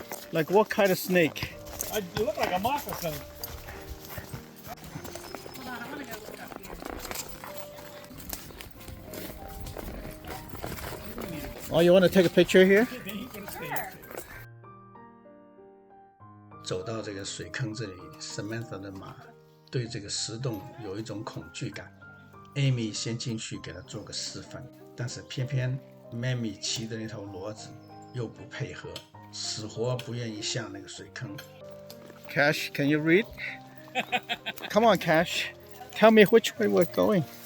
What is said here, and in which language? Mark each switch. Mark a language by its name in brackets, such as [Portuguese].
[English] Like what kind of snake? You look like a moccasin. Hold on, I want to go look up here. Oh, you want to take a picture here? Sure. [Chinese] 走到这个水坑这里 ，Samantha 的马对这个石洞有一种恐惧感。 Amy 先进去给他做个示范，但是偏偏 Mammy 骑的那头骡子又不配合，死活不愿意下那个水坑。 [English] Cash, can you read? Come on, Cash. Tell me which way we're going.